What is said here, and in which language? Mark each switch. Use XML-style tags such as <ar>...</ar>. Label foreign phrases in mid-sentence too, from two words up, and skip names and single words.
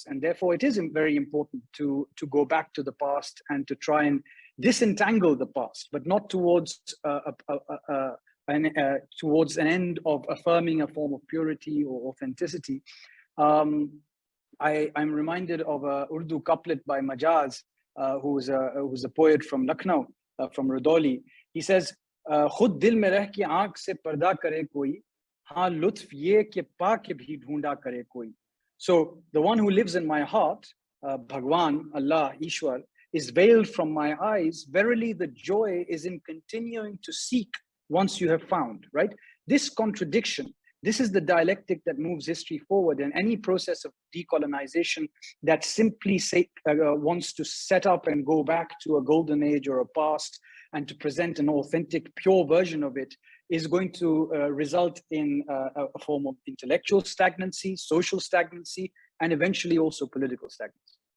<en>And therefore, it is very important to go back to the past and to try and disentangle the past, but not towards towards an end of affirming a form of purity or authenticity. I'm reminded of a Urdu couplet by Majaz, who's a poet from Lucknow, from Rudoli. He says,</en> <ur>"خود دل میں رہ کے آنکھ سے پردہ کرے کوئی، ہاں لطف یہ کے پا کے بھی ڈھونڈا کرے کوئی."</ur> <en>So the one who lives in my heart, Bhagwan, Allah, Ishwar, is veiled from my eyes. Verily, the joy is in continuing to seek once you have found, right? This contradiction, this is the dialectic that moves history forward, and any process of decolonization that simply wants to set up and go back to a golden age or a past and to present an authentic, pure version of it is going to result in a form of intellectual stagnancy, social stagnancy, and eventually also political stagnancy.</en>